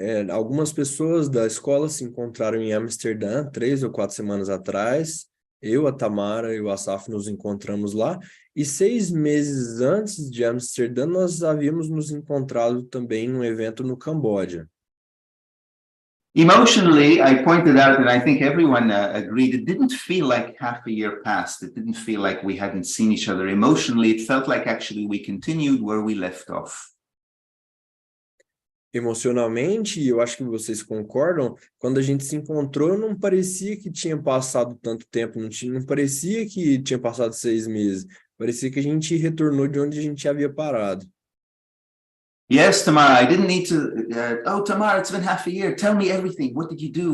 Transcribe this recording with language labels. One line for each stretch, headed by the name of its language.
Portuguese: Algumas pessoas da escola se encontraram em Amsterdã 3 ou 4 semanas atrás. Eu, a Tamara e o Asaf nos encontramos lá. E 6 meses antes de Amsterdã, nós havíamos nos encontrado também num evento no Camboja.
English: Emotionally, I pointed out, and I think everyone agreed, it didn't feel like half a year passed. It didn't feel like we hadn't seen each other. Emotionally, it felt like actually we continued where we left off.
Portuguese: Emocionalmente, eu acho que vocês concordam, quando a gente se encontrou, não parecia que tinha passado tanto tempo, não parecia que tinha passado 6 meses. Parecia que a gente retornou de onde a gente havia parado.
English: Yes, Tamara, I didn't need to, Tamara, it's been half a year. Tell me everything. What did you do?